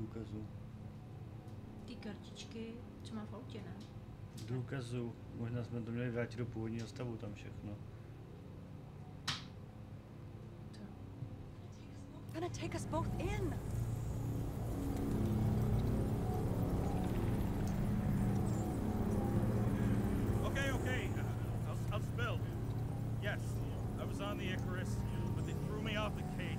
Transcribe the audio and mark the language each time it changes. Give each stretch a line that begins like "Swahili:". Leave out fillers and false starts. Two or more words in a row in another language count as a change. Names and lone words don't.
Czech: důkazů. Ty kartičky, co má v autě, ne? Důkazů. Možná jsme to měli vrátit do původního stavu tam všechno.
English: Gonna take us both in. Okay. I'll spill. Yes, I was on the Icarus, but they threw me off the case.